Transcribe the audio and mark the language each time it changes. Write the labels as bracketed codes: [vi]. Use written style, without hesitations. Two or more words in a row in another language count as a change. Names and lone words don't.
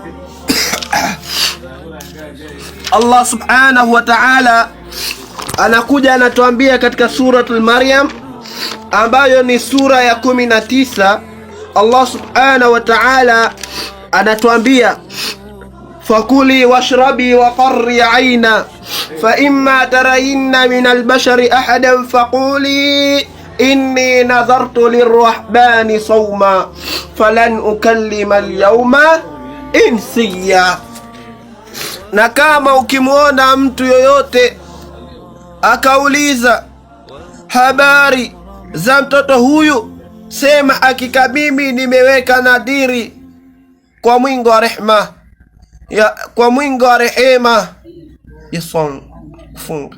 [sw] Allah [ar] سبحانه وتعالى [sw] anakuja anatuambia katika suratul Maryam ambayo ni sura ya 19. [ar] الله سبحانه وتعالى anatuambia فكلي واشربي وقري عينا فإما ترين من البشر أحدا فقولي إني نذرت للرحمن صوما فلن أكلم اليوم إنسيا. [sw] Na kama ukimwona mtu yoyote akauliza habari za mtoto huyu, sema hakika mimi nimeweka nadhiri kwa mwingi wa rehema kwa mwingi wa rehema ya kufunga.